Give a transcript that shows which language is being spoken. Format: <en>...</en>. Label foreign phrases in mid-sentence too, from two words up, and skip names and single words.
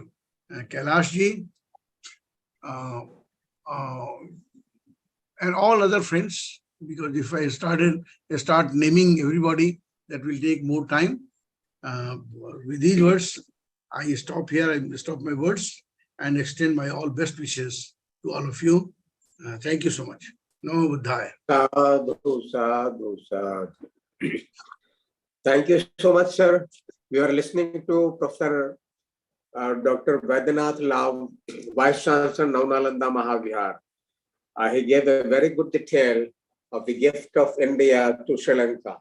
<en>Kailash ji, and all other friends, because if I start naming everybody, that will take more time. With these words, I stop here, I stop my words and extend my all best wishes to all of you. Thank you so much.</en> <pi>Namo Buddhaya. Sadhu, sadhu, sadhu.</pi> <en>Thank you so much, sir. We are listening to Professor Dr. Vaidyanath Lav, Vice Chancellor, Nalanda Mahavihar. He gave a very good detail of the gift of India to Sri Lanka.</en>